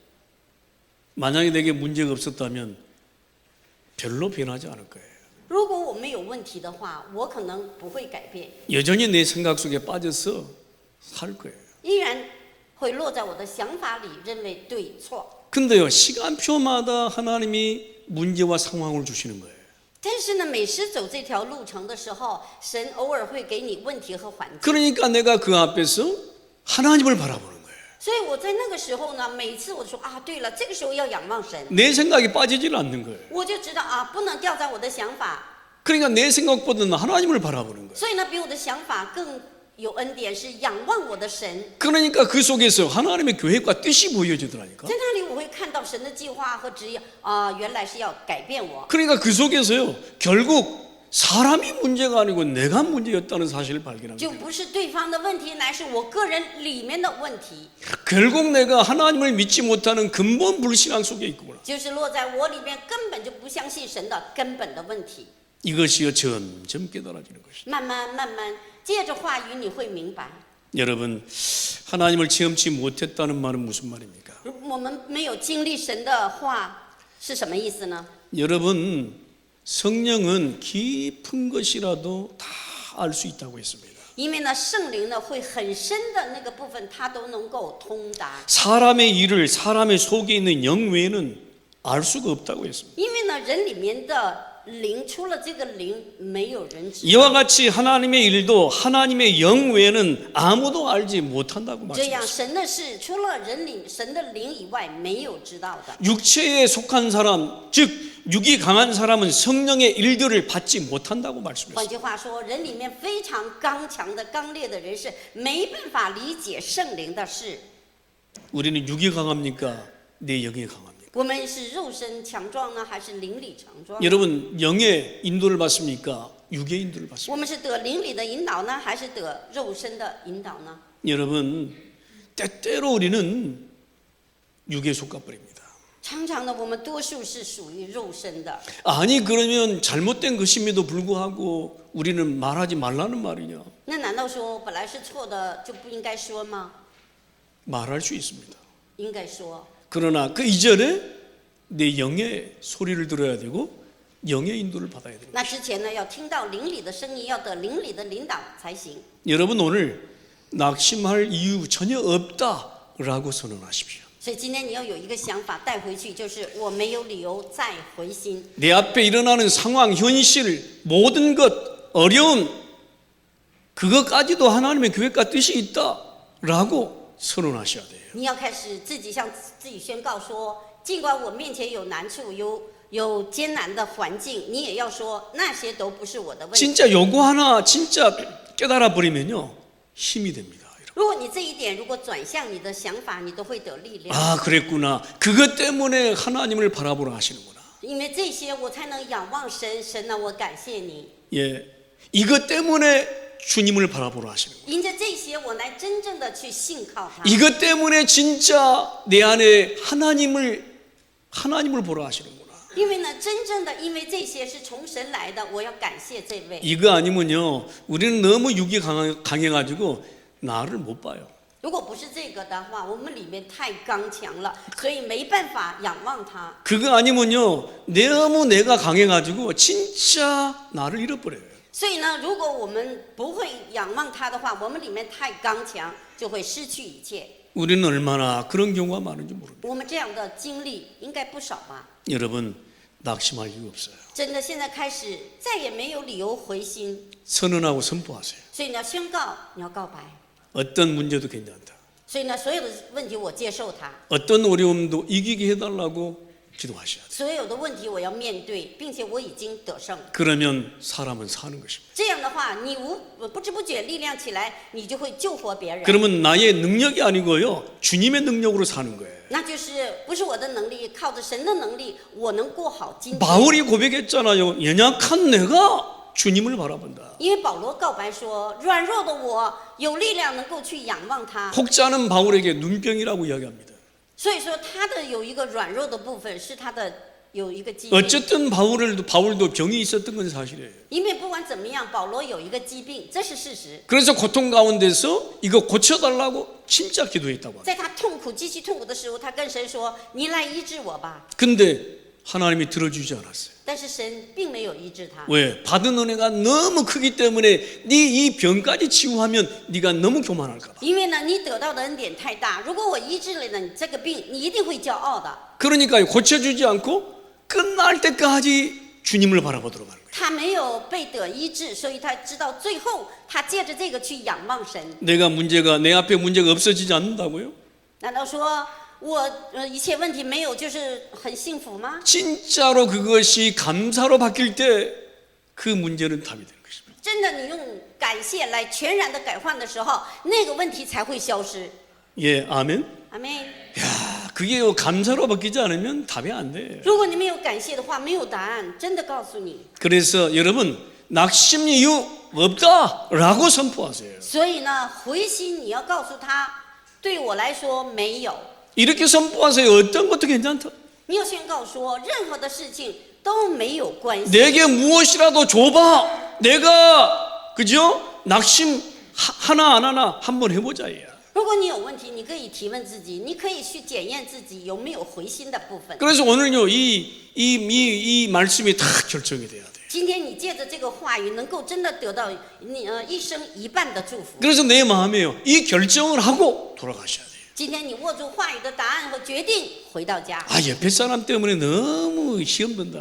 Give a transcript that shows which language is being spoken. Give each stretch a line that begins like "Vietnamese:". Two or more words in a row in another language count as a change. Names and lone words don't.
Korean: 만약에 내게 문제가 없었다면 별로 변하지 않을 거예요.
Chinese: 如果我没有问题的话，我可能不会改变，
Korean: 여전히 내 생각 속에 빠져서 살 거예요.
Chinese: 依然会落在我的想法里，认为对错。
Korean: 근데요, 시간표마다 하나님이 문제와 상황을 주시는 거예요.
Chinese: 但是呢，每时走这条路程的时候，神偶尔会给你问题和环境。
Korean: 그러니까 내가 그 앞에서 하나님을 바라보는 거예요.
Chinese: 所以我在那个时候呢，每次我就说啊，对了，这个时候要仰望神，
Korean: 내 생각이 빠지질 않는 거예요.
Chinese: 我就知道啊，不能掉在我的想法。
Korean: 그러니까 내 생각보다는 하나님을 바라보는 거예요.
Chinese: 所以呢，比我的想法更有恩典，是仰望我的神。
Korean: 그러니까 그 속에서 하나님의 계획과 뜻이 보여지더라니까.
Chinese: 在那里我会看到神的计划和旨意啊，原来是要改变我。
Korean: 그러니까 그 속에서요, 결국 사람이 문제가 아니고 내가 문제였다는 사실을 발견합니다.
Chinese: 就不是对方的问题，乃是我个人里面的问题，
Korean: 결국 내가 하나님을 믿지 못하는 근본 불신앙 속에 있구나.
Chinese: 就是落在我里面根本就不相信神的根本的问题。
Korean: 이것이요 점점 깨달아지는 것이죠.
Chinese: 慢慢，借着话语你会明白。
Korean: 여러분, 하나님을 체험치 못했다는 말은 무슨 말입니까?
Chinese: 我们没有经历神的话是什么意思呢？
Korean: 여러분, 성령은 깊은 것이라도 다 알 수 있다고 했습니다.
Chinese: 因为呢，圣灵呢会很深的那个部分，他都能够通达。
Korean: 사람의 일을 사람의 속에 있는 영 외에는 알 수가 없다고 했습니다.
Chinese: 因为呢，人里面的灵，除了这个灵，没有人知道。
Korean: 이와 같이 하나님의 일도 하나님의 영 외에는 아무도 알지 못한다고
Chinese: 这样
Korean: 말씀했습니다.
Chinese: 神的事，除了神的灵以外，没有知道的。
Korean: 육체에 속한 사람, 즉 육이 강한 사람은 성령의 일들을 받지 못한다고
Chinese: 换
Korean: 말씀했습니다.
Chinese: 句话说，人里面非常刚强的、刚烈的人是没办法理解圣灵的事。
Korean: 우리는 육이 강합니까? 내 영이 강합니까?
Chinese: 我们是肉身强壮呢，还是灵里强壮？
Korean: 여러분, 영의 인도를 받습니까? 육의 인도를
Chinese: 我
Korean: 받습니까?
Chinese: 们是得灵里的引导呢，还是得肉身的引导呢？
Korean: 여러분, 때때로 우리는 육에 속아버립니다.
Chinese: 常常呢，我们多数是属于肉身的。
Korean: 아니 그러면 잘못된 것임에도 불구하고 우리는 말하지 말라는 말이냐?
Chinese: 那难道说本来是错的就不应该说吗？
Korean: 말할 수 있습니다.
Chinese: 应该说。
Korean: 그러나 그 이전에 내 영의 소리를 들어야 되고 영의 인도를 받아야 됩니다.
Chinese: 那之前呢，要听到灵里的声音，要得灵里的领导才行。
Korean: 여러분 오늘 낙심할 이유 전혀 없다라고 선언하십시오.
Chinese: 所以今天你要有一个想法带回去，就是我没有理由再回心。
Korean: 내 앞에 일어나는 상황, 현실, 모든 것, 어려움, 그것까지도 하나님의 계획과 뜻이 있다라고 선언하셔야 돼요.
Chinese: 你要开始自己向自己宣告说，尽管我面前有难处，有艰难的环境，你也要说那些都不是我的问题。
Korean: 진짜 요거 하나 진짜 깨달아 버리면요 힘이 됩니다.
Chinese: 如果你这一点如果转向你的想法，你都会得力量。
Korean: 아 그랬구나. 그것 때문에 하나님을 바라보라 하시는구나.
Chinese: 因为这些我才能仰望神，神啊，我感谢你。
Korean: 예, 이것 때문에 주님을 바라보라 하시는구나.
Chinese: 因着这些，我来真正的去信靠他。
Korean: 이것 때문에 진짜 내 안에 하나님을 보라 하시는구나.
Chinese: 因为呢，真正的因为这些是从神来的，我要感谢这位。
Korean: 이거 아니면요 우리는 너무 육이 강해가지고 나를 못 봐요.
Chinese: 如果不是这个的话，我们里面太刚强了，所以没办法仰望他。
Korean: 그거 아니면요 너무 내가 강해가지고 진짜 나를 잃어버려요.
Chinese: 所以呢，如果我们不会仰望他的话，我们里面太刚强，就会失去一切。
Korean: 우리는 얼마나 그런 경우가 많은지 모릅니다.
Chinese: 我们这样的经历应该不少吧？
Korean: 여러분 낙심할 이유 없어요.
Chinese: 真的，现在开始再也没有理由回心，
Korean: 선언하고 선포하세요.
Chinese: 所以你要宣告，你要告白。
Korean: 어떤 문제도 괜찮다.
Chinese: 所以呢，所有的问题我接受它，
Korean: 어떤 어려움도 이기게 해달라고 기도하셔야 돼요.
Chinese: 所有的问题我要面对，并且我已经得胜。
Korean: 그러면 사람은 사는 것입니다.
Chinese: 这样的话，你不知不觉力量起来，你就会救活别人。
Korean: 그러면 나의 능력이 아니고요 주님의 능력으로 사는 거예요.
Chinese: 那就是不是我的能力，靠着神的能力，我能过好今天。
Korean: 바울이 고백했잖아요. 연약한 내가 주님을 바라본다.
Chinese: 因为保罗告白说，软弱的我有力量能够去仰望他。
Korean: 혹자는 바울에게 눈병이라고 이야기합니다.
Chinese: 所以说，他的有一个软弱的部分是他的有一个疾病。
Korean: 어쨌든 바울도 병이 있었던 건 사실이에요.
Chinese: 因为不管怎么样，保罗有一个疾病，这是事实。
Korean: 그래서 고통 가운데서 이거 고쳐달라고 진짜 기도했다고 합니다.
Chinese: 在他痛苦极其痛苦的时候，他跟神说：“你来医治我吧。
Korean: 근데 하나님이 들어주지 않았어요. ”
Chinese: 但是神并没有医治他，
Korean: 왜? 받은 은혜가 너무 크기 때문에 네 이 병까지 치유하면 네가 너무 교만할까 봐.
Chinese: 因为呢，你得到的恩典太大。如果我医治了你这个病，你一定会骄傲的。
Korean: 그러니까 고쳐주지 않고 끝날 때까지 주님을 바라보도록 하는 거예요.
Chinese: 他没有被得医治，所以他知道最后他借着这个去仰望神。
Korean: 내 앞에 문제가 없어지지 않는다고요?
Chinese: 难道说我一切问题没有就是很幸福吗？
Korean: 진짜로 그것이 감사로 바뀔 때 그 문제는 답이 되는 것입니다.
Chinese: 真的，你用感谢来全然的改换的时候，那个问题才会消失。
Korean: 예, 아멘.
Chinese: 阿妹，
Korean: 야, 그게 감사로 바뀌지 않으면 답이 안 돼.
Chinese: 如果你没有感谢的话，没有答案。真的告诉你，
Korean: 그래서 여러분 낙심 이유 없다라고 선포하세요.
Chinese: 所以呢，回心你要告诉他，对我来说没有。
Korean: 이렇게 선포하세요. 어떤 것도 괜찮다.
Chinese: 你要宣告说，任何的事情都没有关系。
Korean: 내게 무엇이라도 줘봐. 내가 그죠? 낙심 하나 안 하나 한번 해보자. 야.
Chinese: 如果你有问题，你可以提问自己，你可以去检验自己有没有回心的部分。
Korean: 그래서 오늘요 이 말씀이 다 결정이 돼야 돼.
Chinese: 今天你借着这个话语，能够真的得到你一生一半的祝福。
Korean: 그래서 내 마음에요 이 결정을 하고 돌아가셔야 돼요.
Chinese: 今天你握住话语的答案和决定，回到家。
Korean: 아 옆에 사람 때문에 너무 시험 된다.